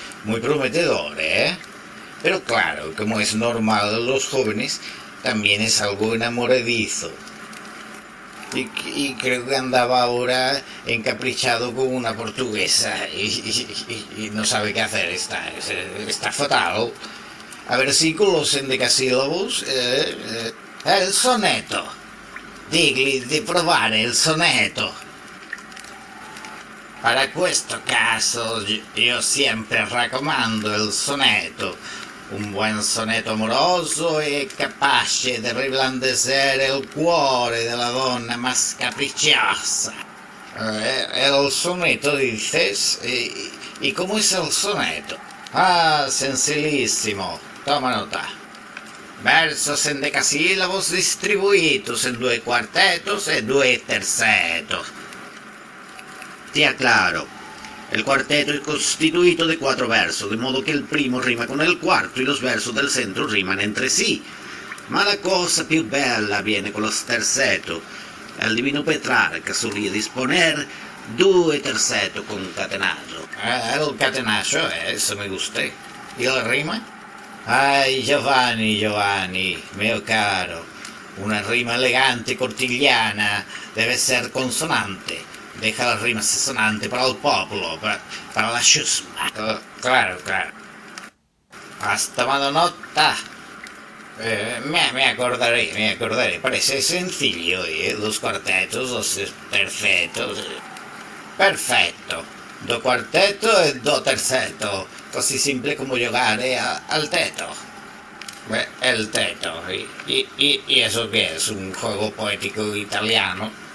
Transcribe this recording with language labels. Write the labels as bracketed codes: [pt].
[es] Muy prometedor, ¿eh? Pero claro, como es normal en los jóvenes, también es algo enamoradizo. Y creo que andaba ahora encaprichado con una portuguesa y no sabe qué hacer, está fatal. A ver si con los endecasílabos... el soneto. [it] Digli di provare il sonetto. Para questo caso io sempre raccomando il sonetto. Un buon sonetto amoroso e capace di riblandecere il cuore della donna más capricciosa. [es] El soneto, dices? ¿Y cómo es el soneto? Ah, sencillissimo. Toma nota. Versos endecasílabos distribuidos en 2 cuartetos e 2 tercetos. [it] Ti acclaro. [es] El cuarteto es constituito de 4 versos, de modo que el primo rima con el cuarto y los versos del centro riman entre sí. [it] Ma la cosa più bella viene [es] con los tercetos. El divino Petrarca solía disponer 2 tercetos concatenados. El catenaccio, eso me gusta. ¿Y la rima? Ay, Giovanni, [it] mio caro, [es] una rima elegante cortigliana debe ser consonante. Deja las rimas sonantes para el pueblo, para la chusma. Claro. Hasta nota. Me acordaré. Parece sencillo, 2 cuartetos, 2 tercetos. [it] Perfetto. 2 cuartetos e 2 tercetos. Così simple come giocare al teto. [es] El teto. ¿Y eso qué es? ¿Un juego poético italiano?